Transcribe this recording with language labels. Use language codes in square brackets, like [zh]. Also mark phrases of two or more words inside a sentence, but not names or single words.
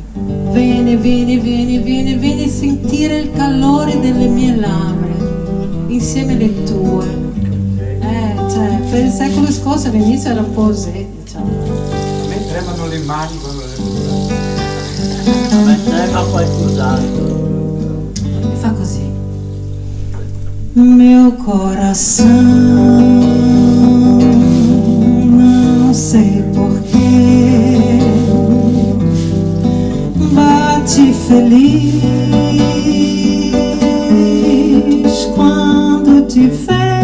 [it] Vieni, vieni, vieni, vieni, vieni a sentire il calore delle mie labbra insieme alle tue. Cioè, per il secolo scorso all'inizio era un po' così, diciamo. A me tremano le mani quando le vedo. A me trema qualcos'altro. E fa così. [pt] Meu coração, não sei porquê, bate feliz quando te vê.